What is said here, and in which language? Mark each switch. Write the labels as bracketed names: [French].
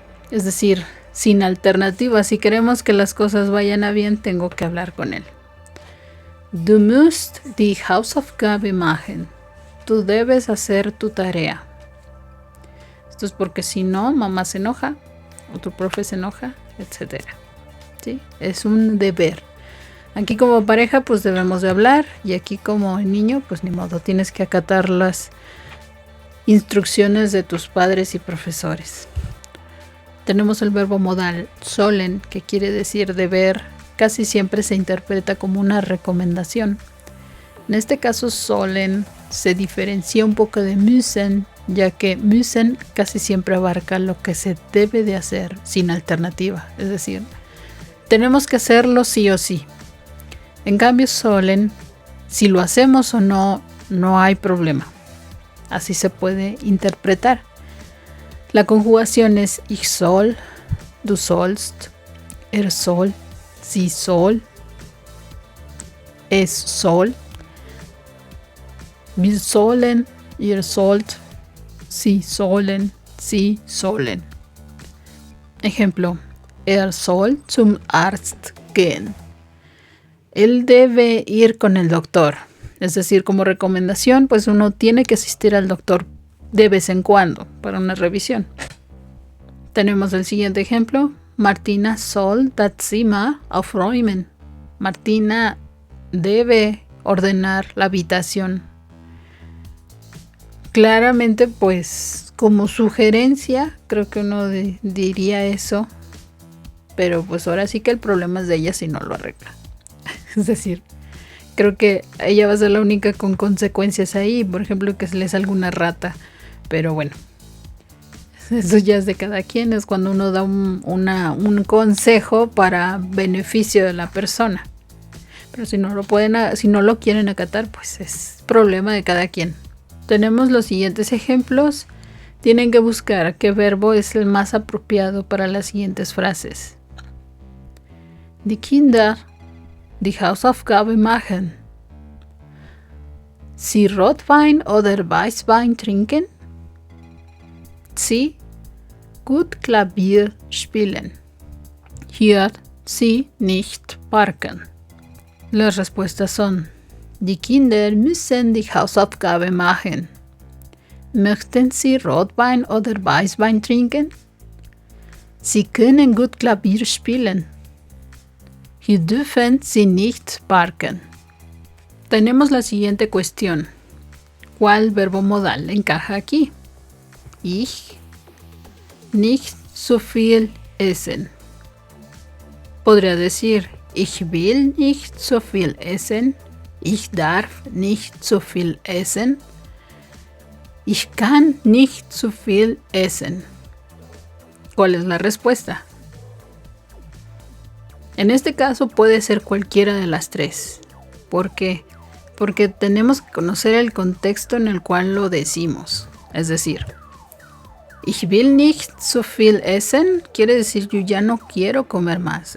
[Spanish] Es decir, sin alternativa. Si queremos que las cosas vayan a bien, tengo que hablar con él. [German] Du musst die Hausaufgabe machen. [Spanish] Tú debes hacer tu tarea. Esto es porque si no, mamá se enoja, o tu profe se enoja, etc. ¿Sí? Es un deber. Aquí como pareja pues debemos de hablar, y aquí como niño pues ni modo, tienes que acatar las instrucciones de tus padres y profesores. Tenemos el verbo modal sollen, que quiere decir deber. Casi siempre se interpreta como una recomendación. En este caso sollen se diferencia un poco de müssen, ya que müssen casi siempre abarca lo que se debe de hacer sin alternativa, es decir, tenemos que hacerlo sí o sí. En cambio sollen, si lo hacemos o no, no hay problema. Así se puede interpretar. La conjugación es [German] ich soll, du sollst, er soll, sie soll, es soll, wir sollen, ihr sollt, sie sollen, sie sollen. Ejemplo, er soll zum Arzt gehen. [Spanish] Él debe ir con el doctor. Es decir, como recomendación, pues uno tiene que asistir al doctor de vez en cuando para una revisión. Tenemos el siguiente ejemplo. [German] Martina soll das Zimmer aufräumen. [Spanish] Martina debe ordenar la habitación. Claramente, pues, como sugerencia, creo que uno diría eso. Pero pues ahora sí que el problema es de ella si no lo arregla. Es decir, creo que ella va a ser la única con consecuencias ahí. Por ejemplo, que se le salga una rata. Pero bueno, eso ya es de cada quien. Es cuando uno da un consejo para beneficio de la persona. Pero si no lo quieren acatar, pues es problema de cada quien. Tenemos los siguientes ejemplos. Tienen que buscar qué verbo es el más apropiado para las siguientes frases. [German] Die Kinder die Hausaufgabe machen. Sie Rotwein oder Weißwein trinken. Sie gut Klavier spielen. Hier sie nicht parken. [Spanish] Las respuestas son: [German] Die Kinder müssen die Hausaufgabe machen. Möchten Sie Rotwein oder Weißwein trinken? Sie können gut Klavier spielen. Hier dürfen Sie nicht parken. [Spanish] Tenemos la siguiente cuestión. ¿Cuál verbo modal encaja aquí? [German] Ich nicht so viel essen. [Spanish] Podría decir: [German] Ich will nicht so viel essen. Ich darf nicht so viel essen. Ich kann nicht so viel essen. [Spanish] ¿Cuál es la respuesta? En este caso puede ser cualquiera de las tres. ¿Por qué? Porque tenemos que conocer el contexto en el cual lo decimos. Es decir, [German] ich will nicht so viel essen [Spanish] quiere decir yo ya no quiero comer más.